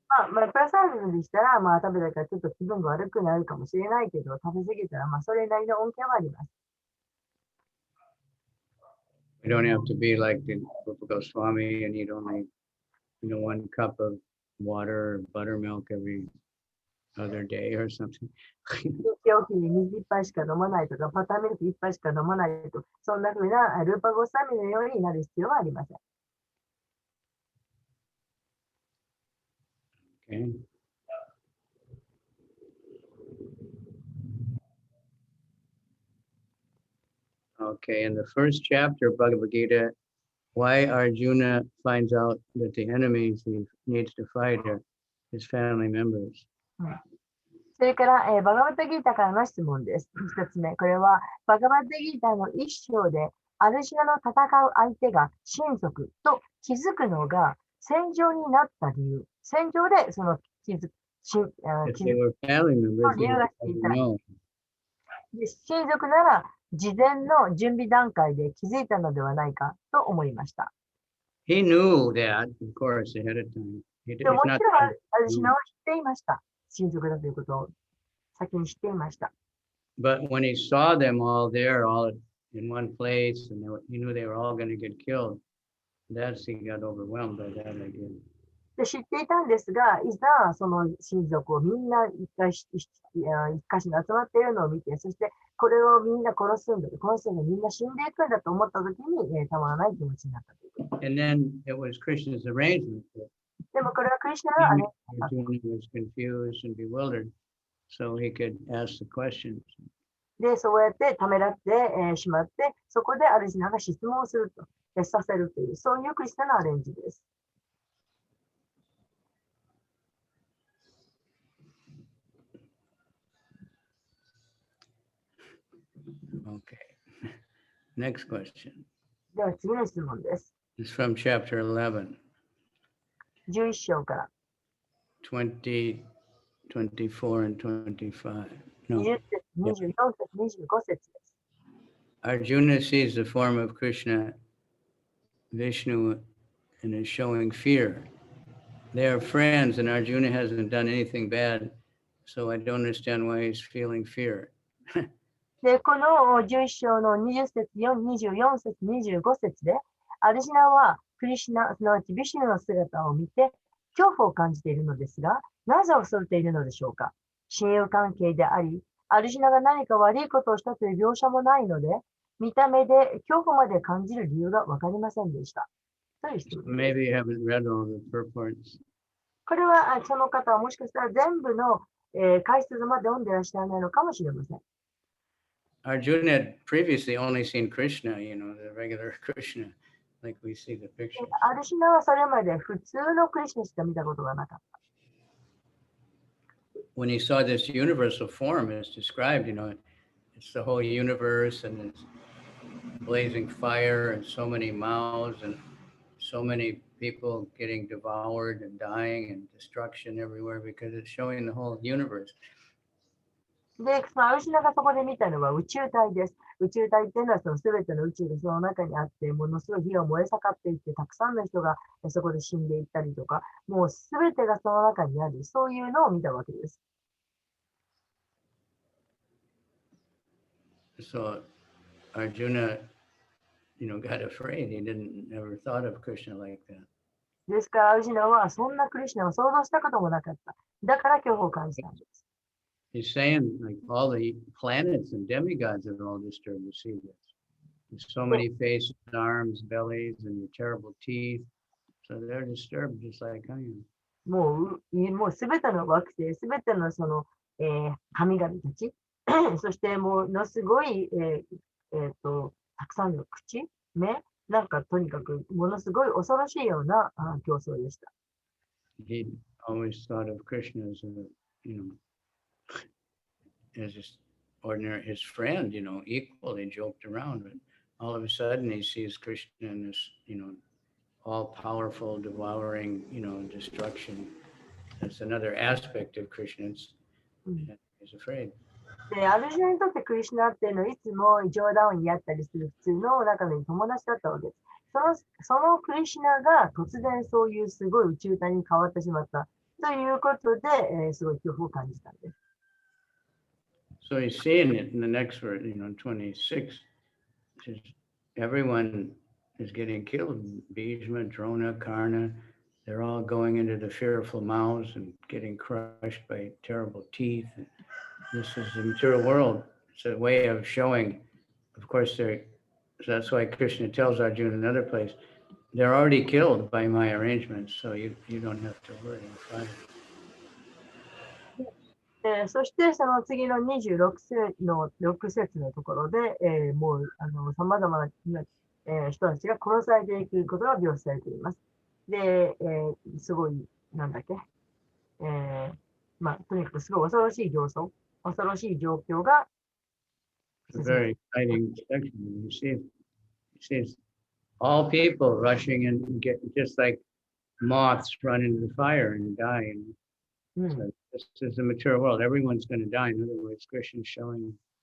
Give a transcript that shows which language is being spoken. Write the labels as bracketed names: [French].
[Japanese] プラサダムでしたら、食べたからちょっと気分が悪くなるかもしれないけど、食べ過ぎたら、それなりの恩恵はあります。 [English] You don't have to be like the Goswami and eat only, 1 cup of water or buttermilk every other day or something. [Japanese] 日おきに水いっぱいしか飲まないとか、バターミルクいっぱいしか飲まないと、そんな風なルーパゴスワミのようになる必要はありません。 [English] Okay. Okay, in the first chapter of Bhagavad Gita, why Arjuna finds out that the enemies he needs to fight are his family members. [Japanese] それから、バガバッドギーターからの質問です。一つ目、これはバガバッドギーターの一章で、アルジュナの戦う相手が親族と気づくのが戦場になった理由。戦場でその気づく [English] If they were family members, he would know. [Japanese] 親族なら事前の準備段階で気づいたのではないかと思いました。 [English] He knew that, of course, ahead of time. [Japanese] でももちろんアルジュナは知っていました。親族だということを先に知っていました。 [English] But when he saw them all there, all in one place, and he knew they were all going to get killed, that's he got overwhelmed by that idea. [Japanese] で知っていたんですが、いざその親族をみんな一箇所に集まっているのを見て、そしてこれをみんな殺すんだ、この人がみんな死んでいくんだと思ったときに、たまらない気持ちになったということ。 [English] And then it was Krishna's arrangement. [Japanese] でもこれはクリシュナが [English] Arjuna was confused and bewildered, so he could ask the questions. [Japanese] で、そうやってためらって、しまって、そこでアルジュナが質問をすると、させるという、そういうクリシュナのアレンジです。 [English] Okay. Next question. [Japanese] では次の質問です。 [English] It's from chapter 11, [Japanese] 11章から。 [English] 20, 24, and 25. No. [Japanese] 20節、24節、25節です。 [English] Arjuna sees the form of Krishna, Vishnu, and is showing fear. They are friends, and Arjuna hasn't done anything bad, so I don't understand why he's feeling fear. [Japanese] で、この11章の20節、24節、25節で、アルジュナはクリシュナ、すなわちビシュヌの姿を見て、恐怖を感じているのですが、なぜ恐れているのでしょうか。親友関係であり、アルジュナが何か悪いことをしたという描写もないので、見た目で恐怖まで感じる理由がわかりませんでした。という質問です。 [English] Maybe you haven't read all the purports. [Japanese] これはその方はもしかしたら全部の解説まで読んでいらっしゃらないのかもしれません。 [English] Arjuna had previously only seen Krishna, the regular Krishna, like we see the pictures. [Japanese] アルシュナはそれまで普通のクリシュナしか見たことがなかった。 [English] When he saw this universal form as described, it's the whole universe and it's blazing fire and so many mouths and so many people getting devoured and dying and destruction everywhere because it's showing the whole universe. [Japanese] で、そのアルシュナがそこで見たのは宇宙体です。宇宙体っていうのはその全ての宇宙がその中にあって、ものすごい火が燃え盛っていって、たくさんの人がそこで死んでいったりとか、もう全てがその中にある、そういうのを見たわけです。 [English] So Arjuna, got afraid. He never thought of Krishna like that. [Japanese] ですから、アルシュナはそんなクリシュナを想像したこともなかった。だから恐怖を感じたんです。 [English] He's saying like all the planets and demigods are all disturbed to see this. There's so many faces, arms, bellies, and your terrible teeth. So they're disturbed just like I am. [Japanese] もうすべての惑星、すべてのその、神々たち、そしてものすごい、たくさんの口、目、なんかとにかくものすごい恐ろしいような競争でした。 [English] He always thought of Krishna as as just ordinary, his friend, equal. They joked around, but all of a sudden he sees Krishna in this, all-powerful, devouring, destruction. That's another aspect of Krishna. He's afraid. [Japanese] で、アルジュナにとってクリシュナっていうのはいつも冗談を言い合ったりする普通の中の友達だったわけです。そのクリシュナが突然そういうすごい宇宙体に変わってしまったということで、すごい恐怖を感じたんです。 [English] So he's seeing it in the next verse, 26. Just everyone is getting killed. Bhishma, Drona, Karna, they're all going into the fearful mouths and getting crushed by terrible teeth. This is the material world. It's a way of showing, of course, that's why Krishna tells Arjuna in another place, they're already killed by my arrangements, so you don't have to worry about it. [Japanese] そしてその次の26節のところで、もうさまざまな人たちが殺されていくことが描写されています。で、すごい、なんだっけ、とにかくすごい恐ろしい恐ろしい状況が [English] It's a very exciting section. You see all people rushing and get just like moths run into the fire and die. So this is a mature world. Everyone's going to die. In other words, Krishna's showing.